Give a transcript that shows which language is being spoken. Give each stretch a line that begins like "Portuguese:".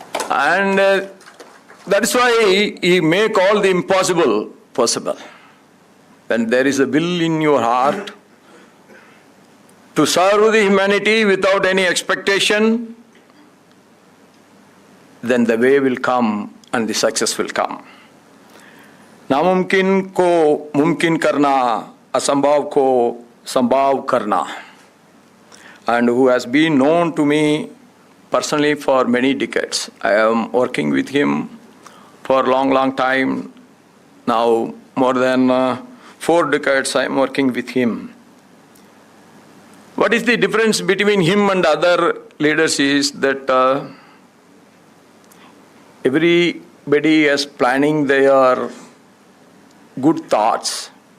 English: And that's why he make all the impossible possible. When there is a will in your heart to serve the humanity without any expectation, then the way will come and the success will come.
Hindi: नामुमकिन को मुमकिन करना, असंभव को संभव करना.
English: And who has been known to me personally for many decades. I am working with him for a long time. Now, more than 4 decades I am working with him. What is the difference between him and other leaders is that everybody is planning their good thoughts.